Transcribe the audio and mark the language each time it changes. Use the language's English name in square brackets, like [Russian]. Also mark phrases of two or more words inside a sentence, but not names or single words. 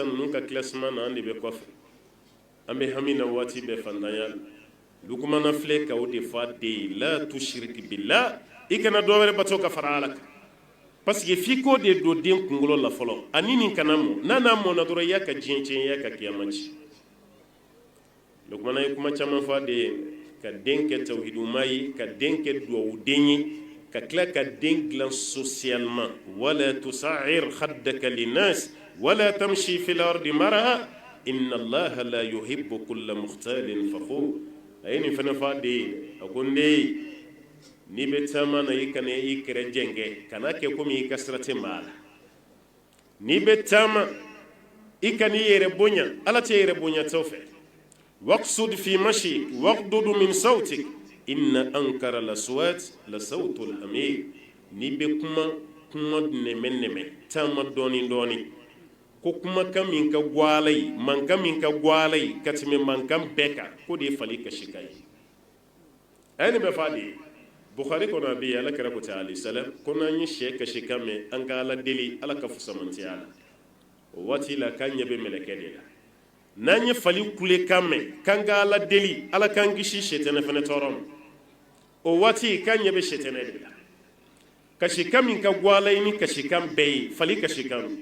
[Bambara] ninnu ka classement na an de bɛ kɔfɛ an bɛ hami na waati bɛɛ fantanya la lukumana filɛ ka o de fɔ a den ye [Arabic] لا تشرك بالله [Bambara] i kana dɔ wɛrɛ bato ka fara ala kan [French] parce que [Bambara] f'i k'o de don den kunkolo la fɔlɔ ani nin kana mɔ n'a mɔna dɔrɔn i y'a ka diɲɛ tiɲɛ i y'a ka kiyama ci lukumana ye kuma caman fɔ a den ye ka den kɛ tawhiduma ye ka den kɛ duwawu den ye ka tila ka den dilan socialement [Arabic] ولا تصعر خدك للناس ولا تمش في الأرض مرحا إن الله لا يحب كل مختال فخور [Bambara] a ye nin fana fɔ a den ye a ko ne n'i bɛ taama na i kana i kɛrɛ jɛngɛ kana kɛ komi i ka sira tɛ maa la n'i bɛ taama i kana i yɛrɛ bonya ala tɛ yɛrɛ bonya tɔw fɛ [Arabic] واقصد في مشيك واغضض من صوتك إن أنكر الأصوات لصوت الحمير [Bambara] n'i bɛ kuma nɛmɛ taama dɔɔni dɔɔni ko kumakan min ka gwala yi mankan min ka gwala yi ka tɛmɛ mankan bɛɛ kan ko de ye fali kasika ye a ye nin bɛɛ fɔ a de ye Bukhari kɔnɔ a bɛ yen ala kɛra ko tɛ [Arabic] عليه السلام [Bambara] ko n'an ye sɛ kasi kan mɛn an ka ala deli ala ka fusamantiya la o waati la k'an ɲɛ bɛ mɛlɛkɛ de la n'an ye fali kule kan mɛn k'an ka ala deli ala k'an kisi sɛtɛnɛ fana tɔɔrɔ ma o waati k'an ɲɛ bɛ sɛtɛnɛ de la kasi kan min ka gwala yi ni kasi kan bɛɛ ye fali kasi kan